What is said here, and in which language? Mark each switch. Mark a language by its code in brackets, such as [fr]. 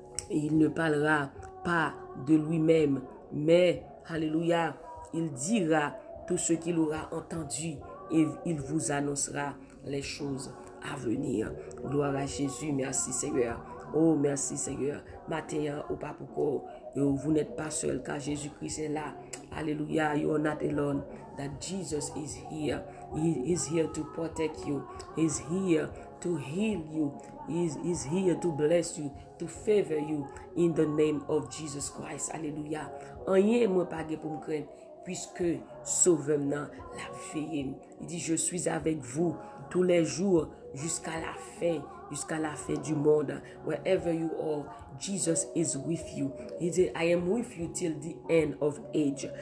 [fr] Il ne parlera pas de lui-même, mais, alléluia, il dira tout ce qu'il aura entendu et il vous annoncera les choses à venir. Gloire à Jésus. Merci Seigneur. Oh, merci Seigneur. Matin, au Papouko, vous n'êtes pas seul car Jésus-Christ est là. [en] Alléluia. You are not alone. That Jesus is here. He is here to protect you. He is here to heal you. He is here to bless you, to favor you in the name of Jesus Christ. [fr] Alléluia. Rien moi pas pour me craindre puisque sauveur-moi la veille. Il dit je suis avec vous tous les jours jusqu'à la fin du monde. [en] Wherever you are, Jesus is with you. He said, I am with you till the end of age.